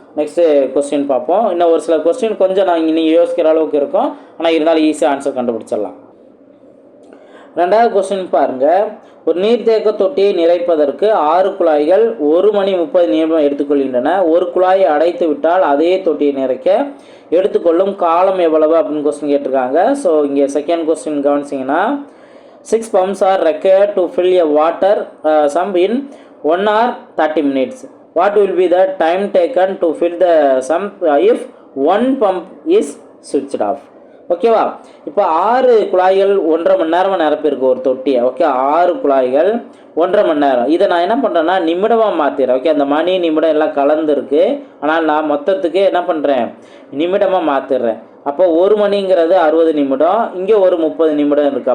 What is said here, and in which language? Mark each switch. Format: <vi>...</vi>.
<ta>Next question பார்ப்போம். இன்னும் ஒரு சில கொஸ்டின் கொஞ்சம் நான் நீங்கள் யோசிக்கிற அளவுக்கு இருக்கும், ஆனால் இருந்தாலும் ஈஸியாக ஆன்சர் கண்டுபிடிச்சிடலாம். 2வது கொஸ்டின் பாருங்கள். ஒரு நீர்த்தேக்க தொட்டியை நிறைப்பதற்கு 6 குழாய்கள் 1 மணி 30 நிமிடம் எடுத்துக்கொள்கின்றன. ஒரு குழாயை அடைத்து விட்டால் அதே தொட்டியை நிறைக்க எடுத்துக்கொள்ளும் காலம் எவ்வளவு அப்படின்னு கொஸ்டின் கேட்டிருக்காங்க. ஸோ இங்கே செகண்ட் கொஸ்டின் கவனிச்சிங்கன்னா</ta> <en>6 pumps are required to fill a water sump in 1 hour 30 minutes. What will be the time taken to fill the sump if 1 pump is switched off?</en> <ta>ஓகேவா? இப்போ 6 குழாய்கள் 1.5 மணி நேரமாக நிரப்பிருக்கு ஒரு தொட்டியை. ஓகே. 6 குழாய்கள் 1.5 மணி நேரம். இதை நான் என்ன பண்ணுறேன்னா நிமிடமாக மாற்றிடுறேன். ஓகே. அந்த மணி நிமிடம் எல்லாம் கலந்துருக்கு, ஆனால் நான் மொத்தத்துக்கு என்ன பண்ணுறேன், நிமிடமாக மாற்றிடுறேன். அப்போ 1 மணிங்கிறது 60 நிமிடம், இங்கே ஒரு 30 நிமிடம் இருக்குது.</ta>